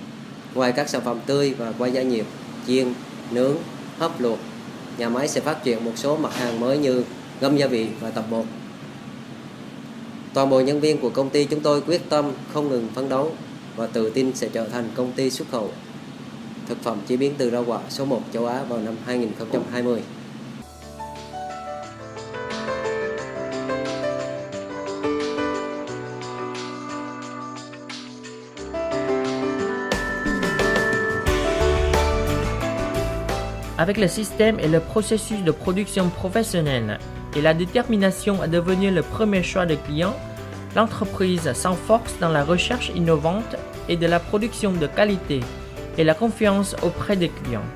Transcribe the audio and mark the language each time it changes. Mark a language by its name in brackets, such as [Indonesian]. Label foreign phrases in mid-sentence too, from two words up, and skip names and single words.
[Vietnamese] Ngoài các sản phẩm tươi và qua gia nhiệt, chiên, nướng, hấp, luộc, nhà máy sẽ phát triển một số mặt hàng mới như ngâm gia vị và tập bột. Toàn bộ nhân viên của công ty chúng tôi quyết tâm không ngừng phấn đấu và tự tin sẽ trở thành công ty xuất khẩu thực phẩm chế biến từ rau quả số 1 châu Á vào năm 2020. [French] Avec le système et le processus de production professionnel et la détermination à devenir le premier choix des clients, l'entreprise s'enforce dans la recherche innovante et de la production de qualité et la confiance auprès des clients.